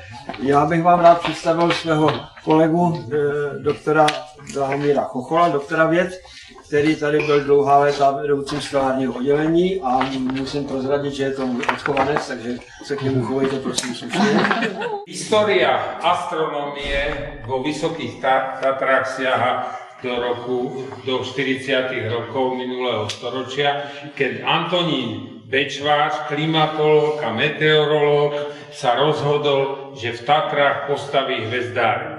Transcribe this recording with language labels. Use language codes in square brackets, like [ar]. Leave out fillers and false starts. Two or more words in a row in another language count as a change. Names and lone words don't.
[cs] Já bych vám rád představil svého kolegu doktora Drahomíra Chochola, doktora věd, který tady byl dlouhá léta vedoucím skalárního oddělení a musím prozradit, že je to můj odchovanec, takže se k němu chovejte prosím slušně. [sk] História astronómie vo Vysokých Tatrách siaha do 40. rokov minulého storočia, keď Antonín Bečvář, klimatológ a meteorológ, sa rozhodol, že v Tatrách postaví hvezdáreň.